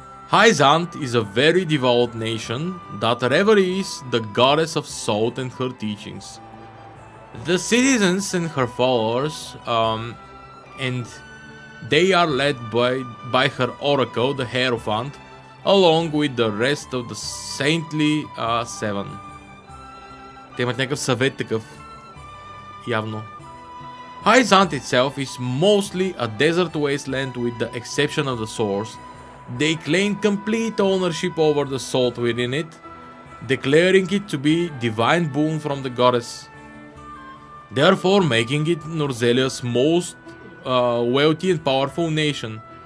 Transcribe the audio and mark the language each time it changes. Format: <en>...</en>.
<en>Hyzant is a very devout nation that reveres the goddess of salt and her teachings. The citizens and her followers, and they are led by her oracle, the Hierophant, along with the rest of the saintly seven.</en> <bg>Те имат някакъв съвет такъв, явно.</bg> <en>Hyzant itself is mostly a desert wasteland with the exception of the source. They claim complete ownership over the salt within it, declaring it to be divine boon from the goddess, therefore making it Norzelia's most wealthy and powerful nation.</en>